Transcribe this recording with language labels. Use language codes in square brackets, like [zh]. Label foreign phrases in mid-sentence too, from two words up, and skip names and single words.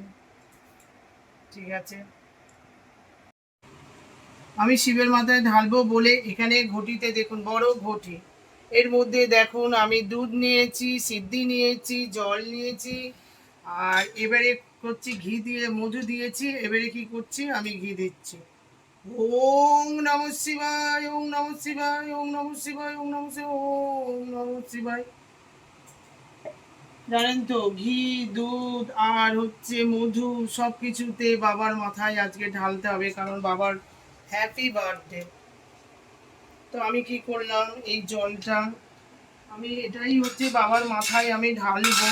[bn] ঠিক আছে, আমি শিবের মাথায় ঢালবো বলে এখানে ঘটিতে দেখুন, বড় ঘটি, এর মধ্যে দেখুন আমি দুধ নিয়েছি, সিদ্ধি নিয়েছি, জল নিয়েছি। আর এবারে করছি ঘি দিয়ে, মধু দিয়েছি। এবারে কি করছি, আমি ঘি দিচ্ছি। [sa] ওং নমঃ শিবায়, ওং নমঃ শিবায়, ওং নমঃ শিবায়, ওং নমঃ শিবায়, ওং নমঃ শিবায়। [bn] জানেন তো, ঘি, দুধ আর হচ্ছে মধু সব কিছুতে বাবার মাথায় আজকে ঢালতে হবে, কারণ বাবার [en] happy birthday. [bn] তো আমি কি করলাম, এই জলটা আমি এটাই হচ্ছে বাবার মাথায় আমি ঢালবো।